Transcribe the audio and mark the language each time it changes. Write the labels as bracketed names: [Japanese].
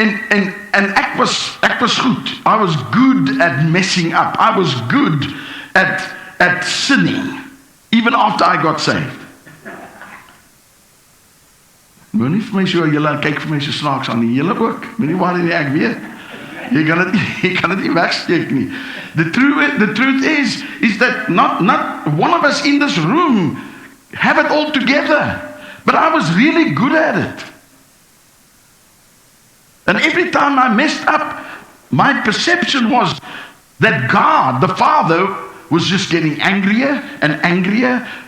[Afrikaans] En ek was goed. [English] I was good at messing up. I was good at sinning, even after I got saved. [Afrikaans] Moenie vir my so, julle kyk vir my so snaaks aan die julle ook. Moenie waar nie ek weet. Jy kan dit nie wegsteek nie. [English] The truth is that not one of us in this room have it all together. But I was really good at it. And every time I messed up, my perception was that God, the Father, was just getting angrier and angrier.